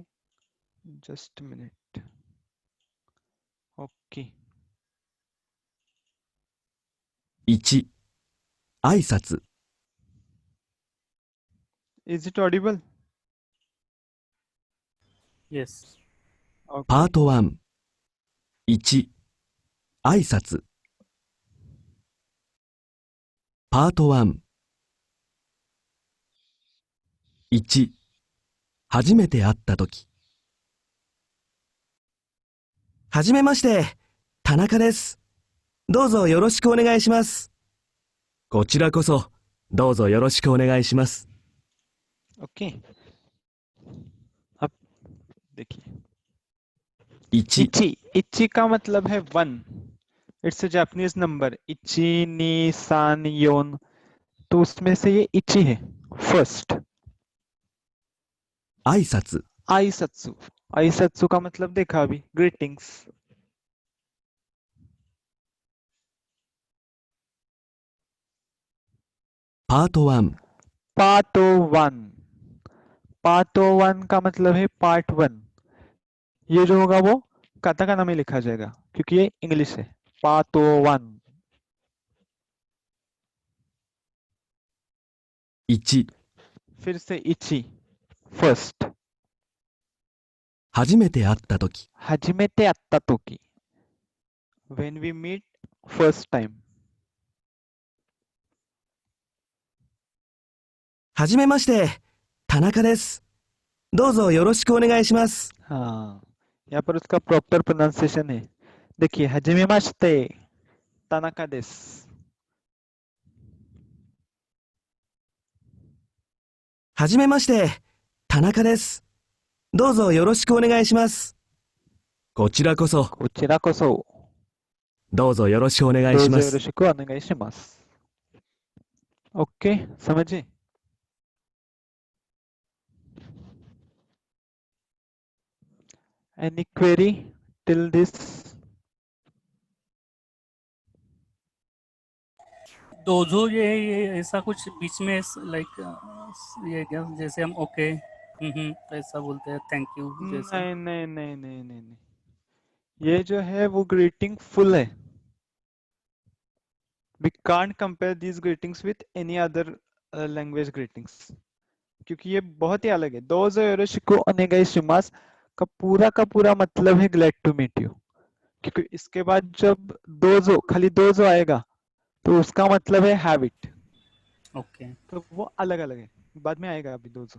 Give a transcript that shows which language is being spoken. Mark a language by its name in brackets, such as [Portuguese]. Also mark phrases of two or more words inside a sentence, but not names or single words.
[English] just minute. okay. [Japanese] 1、挨拶、 [English] is it audible? यस. [Japanese] パート1、1、挨拶。パート1、1、初めて会ったとき。はじめまして、田中です。どうぞよろしくお願いします。こちらこそ、どうぞよろしくお願いします。 [Hindi] ओके. अब देखिए, [Japanese] 1、 [Hindi] इची. इची का मतलब है 1. [English] it's a Japanese number. [Japanese] いち、に、さん、よん. [Hindi] तो उसमें से ये इची है फर्स्ट. [Japanese] 挨拶、 आईसत्सु. [Hindi] आईसत्सु का मतलब देखा अभी, ग्रीटिंग्स. [Japanese] パート1、 [Hindi] पार्टो 1. पार्टो 1 का मतलब है पार्ट 1. ये जो होगा वो काताकाना में लिखा जाएगा क्योंकि ये इंग्लिश है. [Japanese] पार्टो 1. 1、 [Hindi] फिर से इची फर्स्ट. [Japanese] 初めて会ったとき。初めて 会った とき. [English] When we meet first time. [Japanese] はじめまして、田中です。どうぞよろしくお願いします。 [Hindi] हाँ, यहाँ पर उसका [English] proper pronunciation [Hindi] है. देखिए, [Japanese] はじめまして 田中 です. はじめまして、田中です。どうぞよろしくお願いします。こちらこそ、こちらこそ. どうぞよろしくお願いします。よろしく お願いします. [Hindi] ओके, समझे? [English] Any query till this? [Hindi] दोजो ये ऐसा कुछ बीच में लाइक ये क्या जैसे हम ओके तो ऐसा बोलते हैं [English] thank you [Hindi] जैसे नहीं नहीं नहीं नहीं नहीं नहीं, ये जो है वो [English] greeting full [Hindi] है. [English] We can't compare these greetings with any other language greetings, [Hindi] क्योंकि ये बहुत ही अलग है. [Japanese] どうぞ よろしく お願いします [Hindi] का पूरा मतलब है [English] glad to meet you, [Hindi] क्योंकि इसके बाद जब दोजो खाली दोजो आएगा तो उसका मतलब है [English] have it, [Hindi] ओके तो वो अलग अलग है. बाद में आएगा अभी दोजो.